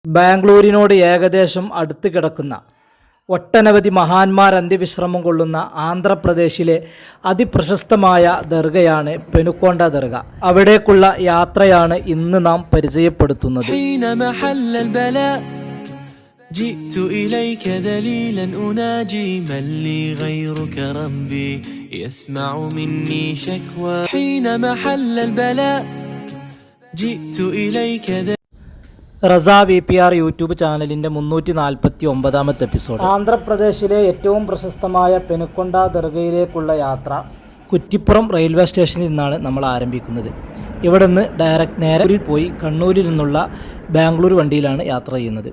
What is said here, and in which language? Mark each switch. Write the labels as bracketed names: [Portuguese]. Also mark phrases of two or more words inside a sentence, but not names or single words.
[Malayalam] ബാംഗ്ലൂരിനോട് ഏകദേശം അടുത്ത് കിടക്കുന്ന ഒട്ടനവധി മഹാന്മാർ അന്ത്യവിശ്രമം കൊള്ളുന്ന ആന്ധ്രാപ്രദേശിലെ അതിപ്രശസ്തമായ ദർഗയാണ് പെനുക്കൊണ്ട ദർഗ. അവിടേക്കുള്ള യാത്രയാണ് ഇന്ന് നാം പരിചയപ്പെടുത്തുന്നത്. [Arabic] جئت إليك ذليلا أناجي من لي غيرك ربي يسمع مني شكوى حين محل البلاء جئت إليك [Malayalam] റസ VPR യൂട്യൂബ് ചാനലിൻ്റെ 349ാമത്തെ എപ്പിസോഡ്. ആന്ധ്രാപ്രദേശിലെ ഏറ്റവും പ്രശസ്തമായ പെനുക്കൊണ്ട ദർഗയിലേക്കുള്ള യാത്ര കുറ്റിപ്പുറം റെയിൽവേ സ്റ്റേഷനിൽ നിന്നാണ് നമ്മൾ ആരംഭിക്കുന്നത്. ഇവിടെ നിന്ന് ഡയറക്റ്റ് നേരെ പോയി കണ്ണൂരിൽ നിന്നുള്ള ബാംഗ്ലൂർ വണ്ടിയിലാണ് യാത്ര ചെയ്യുന്നത്.